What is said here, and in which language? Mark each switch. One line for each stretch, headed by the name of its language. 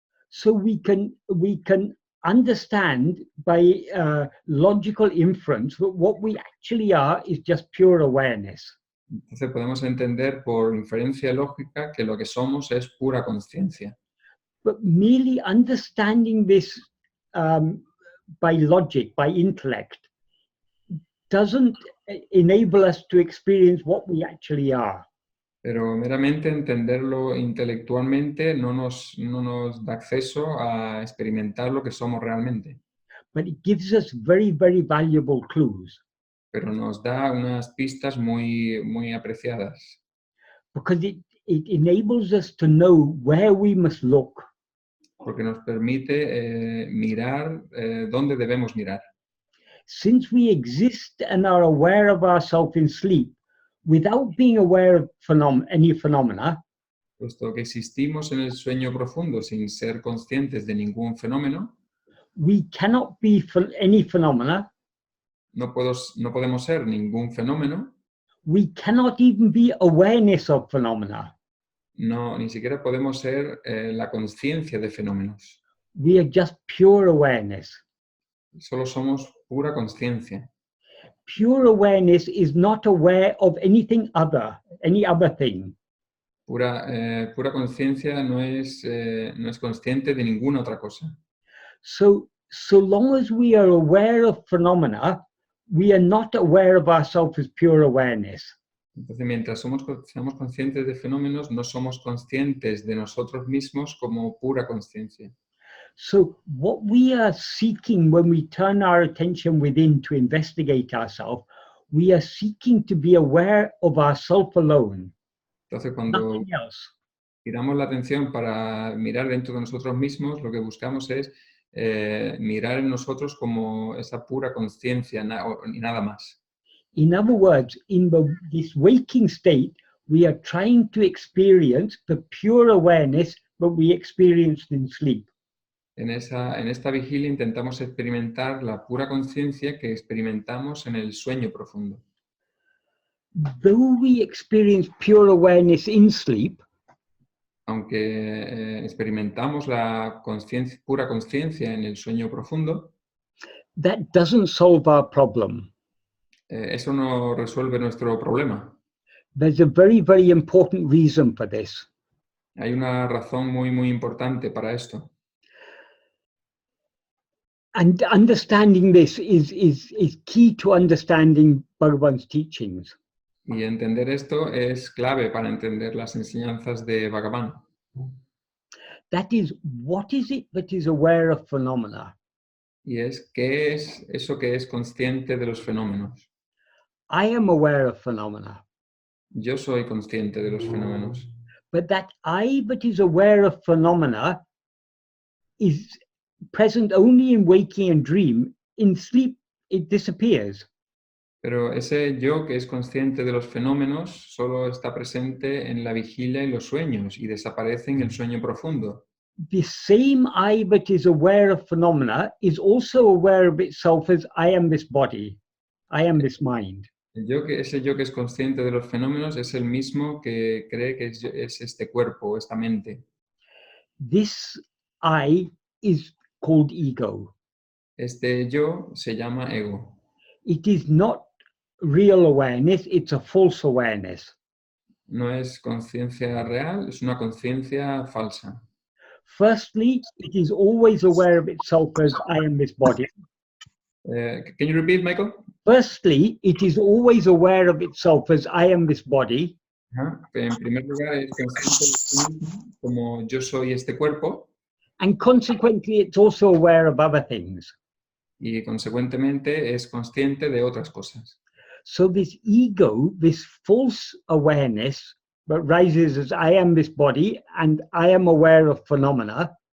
English: So we can understand by logical inference that what we actually are is just pure awareness.
Spanish: Entonces podemos entender por inferencia lógica que lo que somos es pura conciencia.
English: But merely understanding this by logic, by intellect, doesn't enable us to experience what we actually are.
Spanish: Pero meramente entenderlo intelectualmente no nos da acceso a experimentar lo que somos realmente.
English: But it gives us very, very valuable clues.
Spanish: Pero nos da unas pistas muy, muy apreciadas.
English: Because It enables us to know where we must look.
Spanish: porque nos permite mirar dónde debemos mirar.
English: Since we exist and are aware of ourselves in sleep, without being aware of any phenomena,
Spanish: Puesto que existimos en el sueño profundo sin ser conscientes de ningún fenómeno,
English: we cannot be any phenomena.
Spanish: no podemos ser ningún fenómeno,
English: We cannot even be awareness of phenomena.
Spanish: ni siquiera podemos ser la conciencia de fenómenos.
English: We are just pure awareness.
Spanish: Solo somos pura conciencia.
English: Pure awareness is not aware of anything other, any other thing.
Spanish: Pura conciencia no es consciente de ninguna otra cosa.
English: So long as we are aware of phenomena, we are not aware of ourselves as pure awareness.
Spanish: Entonces, mientras seamos conscientes de fenómenos, no somos conscientes de nosotros mismos como pura conciencia.
English: So what we are seeking when we turn our attention within to investigate ourselves, we are seeking to be aware of ourselves alone.
Spanish: Entonces, cuando
English: Nothing else.
Spanish: giramos la atención para mirar dentro de nosotros mismos, lo que buscamos es mirar en nosotros como esa pura conciencia y nada más.
English: In other words, in this waking state, we are trying to experience the pure awareness that we experienced in sleep.
Spanish: En esta vigilia intentamos experimentar la pura conciencia que experimentamos en el sueño profundo.
English: Though we experience pure awareness in sleep,
Spanish: aunque experimentamos la pura conciencia en el sueño profundo,
English: that doesn't solve our problem.
Spanish: Eso no resuelve nuestro problema.
English: There's a very, very important reason for this.
Spanish: Hay una razón muy, muy importante para esto.
English: And understanding this is key to understanding Bhagavan's teachings.
Spanish: Y entender esto es clave para entender las enseñanzas de Bhagavan.
English: That is, what is it that is aware of phenomena?
Spanish: Y ¿qué es eso que es consciente de los fenómenos?
English: I am aware of phenomena.
Spanish: Yo soy consciente de los fenómenos.
English: But that I that is aware of phenomena is present only in waking and dream. In sleep, it disappears.
Spanish: Pero ese yo que es consciente de los fenómenos solo está presente en la vigilia y los sueños y desaparece en el sueño profundo.
English: The same I that is aware of phenomena is also aware of itself as I am this body, I am this mind.
Spanish: Ese yo que es consciente de los fenómenos es el mismo que cree que es este cuerpo, esta mente.
English: This I is called ego.
Spanish: Este yo se llama ego.
English: It is not real awareness, it's a false awareness.
Spanish: No es conciencia real, es una conciencia falsa.
English: Firstly, it is always aware of itself as I am this body. Can you repeat, Michael? Firstly, it is always aware of itself as I am this body.
Spanish: En primer lugar, es consciente de sí mismo como yo soy este cuerpo.
English: And consequently, it's also aware of other things.
Spanish: Y consecuentemente es consciente de otras cosas.
English: So this ego, this false awareness that rises as I am this body and I am aware of phenomena.